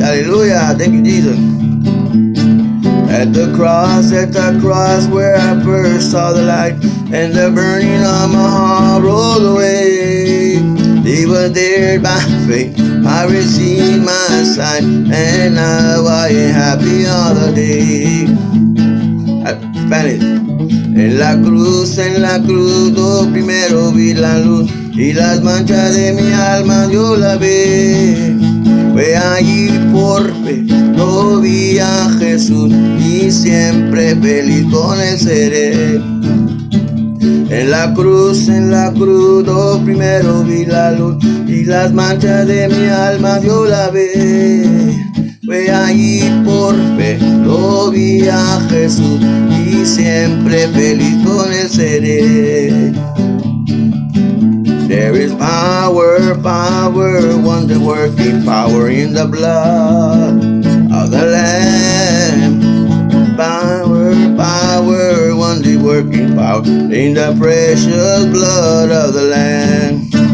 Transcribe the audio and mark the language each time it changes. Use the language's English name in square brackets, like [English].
[English] Hallelujah, thank you, Jesus. At the cross, where I first saw the light, and the burning of my heart rolled away. He was there by faith, I received my sight, and now I am happy all the day. Spanish. [Spanish] En la cruz, oh, primero vi la luz, y las manchas de mi alma yo la vi. Fue allí por fe, lo vi a Jesús, y siempre feliz con él seré. En la cruz, oh, primero vi la luz, y las manchas de mi alma yo la vi. Fue allí por fe, lo vi a Jesús, y siempre feliz con él seré. [English] There is power, power, wonder-working power in the blood of the Lamb. Power, power, wonder-working power in the precious blood of the Lamb.